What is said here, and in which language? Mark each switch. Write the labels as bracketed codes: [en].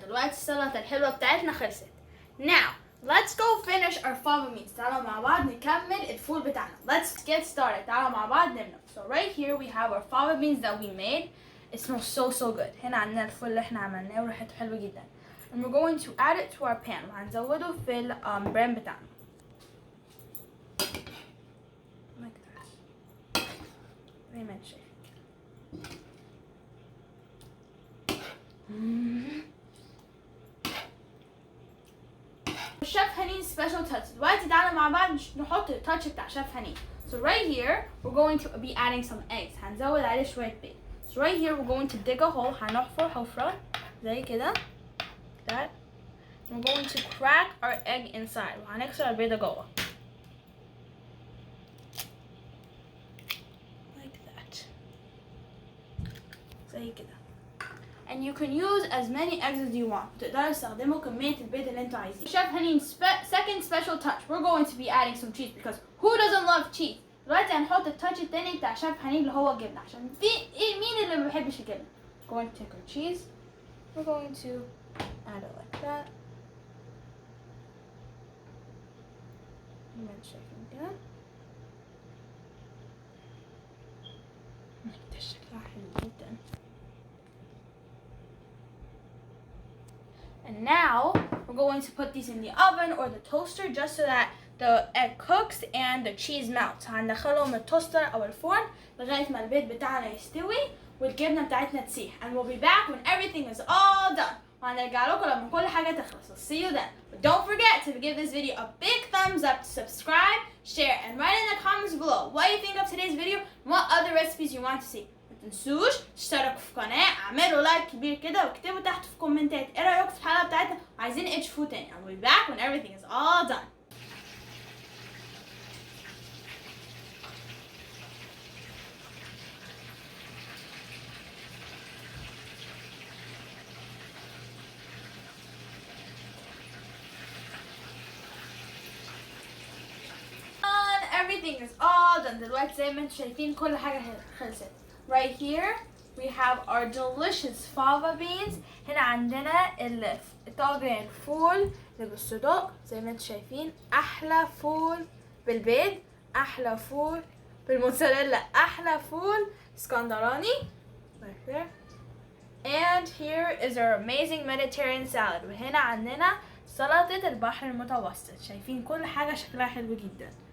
[ar] دلوقتي السلطة الحلوة بتاعتنا خلصت. [en] Now let's go finish our fava beans. [ar] تعالوا مع بعض نكمل الفول بتاعنا. [en] Let's get started. [ar] تعالوا مع بعض نبدأ. [en] So right here we have our fava beans that we made. It smells so good. [ar] هنا عندنا الفول اللي احنا عملناه وريحته حلوة جدا. [en] And we're going to add it to our pan. [ar] وهنزوده في البرام بتاعنا. [en] Like that. [ar] زي ما انت شايفين. [en] Chef Haneen's special touch. [ar] دلوقتي تعالوا مع بعض نحط التاتش بتاع Chef Haneen. [en] So right here we're going to be adding some eggs. [ar] هنزود عليه شوية بيض. [en] So right here we're going to dig a hole. [ar] هنحفر حفرة زي كده. That. [en] We're going to crack our egg inside. [ar] وهنكسر البيضة جوه. [en] Like that. [ar] زي كده. [en] And you can use as many eggs as you want. [ar] تقدروا تستخدموا كمية البيض اللي انتوا عايزين. [en] Chef Haneen's second special touch. We're going to be adding some cheese because who doesn't love cheese? [ar] دلوقتي هنحط التاتش التاني بتاع شيف حنين اللي هو الجبنة عشان في مين اللي ما بيحبش الجبنة. [en] Going to take our cheese. We're going to add it like that. [ar] شايفين كده. ده شكلها حلو جدا. [en] And now we're going to put these in the oven or the toaster just so that the egg cooks and the cheese melts. [ar] هندخلهم التوستر او الفرن لغاية ما البيض بتاعنا يستوي والجبنة بتاعتنا تسيح. [en] And we'll be back when everything is all done. [ar] وهنرجع لكم لما كل حاجة تخلص. [en] I'll see you then. But don't forget to give this video a big thumbs up, to subscribe, share, and write in the comments below what you think of today's video and what other recipes you want to see. [ar] ما تنسوش تشتركوا في القناة، اعملوا لايك كبير كده واكتبوا تحت في الكومنتات ايه رأيكم في الحلقة بتاعتنا وعايزين ايه تشوفوه تاني. [en] I'll be back when everything is all done. Everything is all done. [ar] دلوقتي زي ما انتم شايفين كل حاجة خلصت. [en] Right here we have our delicious fava beans. [ar] هنا عندنا طاجن الفول اللي بالصدق زي ما انتم شايفين. أحلى فول بالبيض، أحلى فول بالموتزاريلا، أحلى فول اسكندراني. [en] Right there. And here is our amazing Mediterranean salad. [ar] وهنا عندنا سلطة البحر المتوسط. شايفين كل حاجة شكلها حلو جدا.